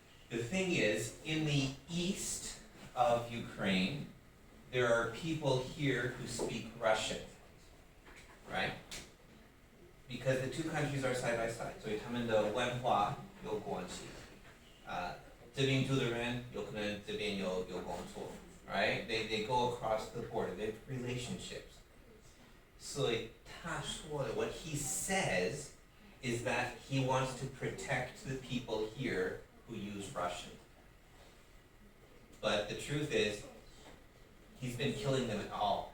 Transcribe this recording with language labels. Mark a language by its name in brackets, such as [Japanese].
[English] The thing is, in the east of Ukraine, there are people here who speak Russian, right? Because the 2 countries are side by side, [Chinese] 所以他们的文化有关系。这边住的人有可能这边有工作, right? [English] They go across the border, they have relationships. So what he says is that he wants to protect the people here who use Russian. But the truth is, he's been killing them all.